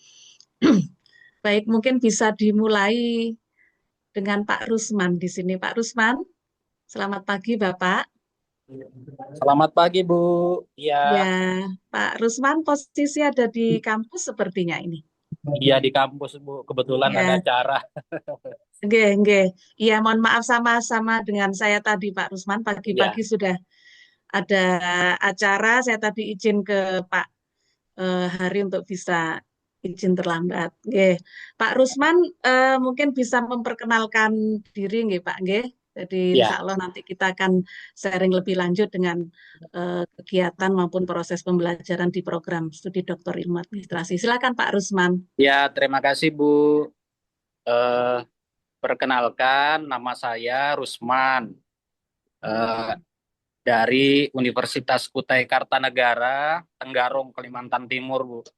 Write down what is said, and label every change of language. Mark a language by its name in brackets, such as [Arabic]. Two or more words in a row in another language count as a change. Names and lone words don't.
[Indonesian] Baik, mungkin bisa dimulai dengan Pak Rusman di sini. Pak Rusman, selamat pagi Bapak. Selamat pagi, Bu. Ya, Iya, Pak Rusman posisi ada di kampus sepertinya ini. iya di kampus, Bu. Kebetulan ada Ya, acara. [Javanese] nggih, nggih. [Indonesian] Iya, mohon maaf sama-sama dengan saya tadi Pak Rusman Iya, pagi-pagi sudah ada acara. Saya tadi izin ke Pak Hari untuk bisa izin terlambat. Nggih. Pak Rusman mungkin bisa memperkenalkan diri nggih Pak nggih. Jadi insya iya, Allah nanti kita akan sharing lebih lanjut dengan kegiatan maupun proses pembelajaran di program studi doktor ilmu administrasi. Silakan Pak Rusman. iya. Terima kasih, Bu. Eh, Perkenalkan, nama saya Rusman eh, dari Universitas Kutai Kartanegara, Tenggarong, Kalimantan Timur, Bu.